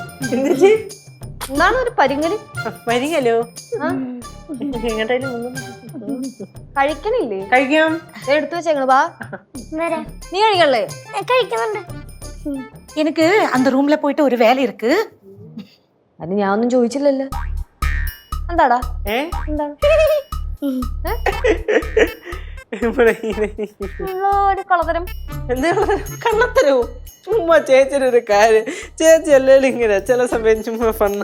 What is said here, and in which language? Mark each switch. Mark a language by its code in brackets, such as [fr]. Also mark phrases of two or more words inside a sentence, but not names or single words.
[ml] എന്താണ് ഒരു പരിങ്ങല്? പരിങ്ങലോ? എങ്ങോട്ടായാലും കഴിക്കണില്ലേ? കഴിക്കാം. ദേ എടുത്തു വെച്ചേങ്ങള് വാ. വരെ നീ കഴിക്കണല്ലേ? കഴിക്കുന്നുണ്ട്. [ta] எனக்கு அந்த ரூம்ல போயிட்டு ஒரு வேலை இருக்கு. [ml] അത് ഞാൻ ഒന്നും ചോദിച്ചില്ലല്ലോ. എന്താടാ? ഏ എന്താണ്? ഇവിടെ ഇങ്ങനെ ഒരു കളതരം. എന്താ കള്ളത്തരവും ചുമ്മാ ചേച്ചിയുടെ ഒരു കാര്യം. ചേച്ചി അല്ലേലും ഇങ്ങനെ ചില സമയം ചുമ്മാ ഫണ്ണ്.